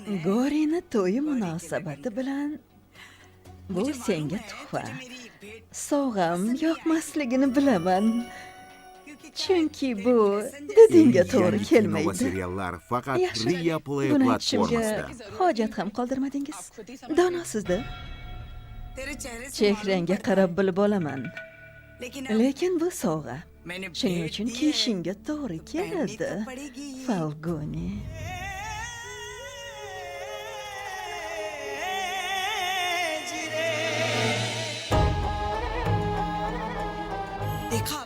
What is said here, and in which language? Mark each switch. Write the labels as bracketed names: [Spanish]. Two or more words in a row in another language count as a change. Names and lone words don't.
[Uzbek] Gorini to'yi munosabati bilan bu senga tuhfa. Sovg'am yoqmasligini bilaman. Chunki bu didingga to'g'ri Yangi kelmaydi. kino va seriallar faqat Yaxshi, Ria Play buni aytishimga platformasida. hojat ham qoldirmadingiz. Donosizda [Hindi] तेरे चेहरे से [Uzbek] chehrangga qarab bilib olaman. [Hindi] लेकिन [Uzbek] Lekin bu sovg'a [Hindi] मैंने [Uzbek] shuning uchun kiyishingga to'g'ri keladi. Falguni. [Hindi] देखा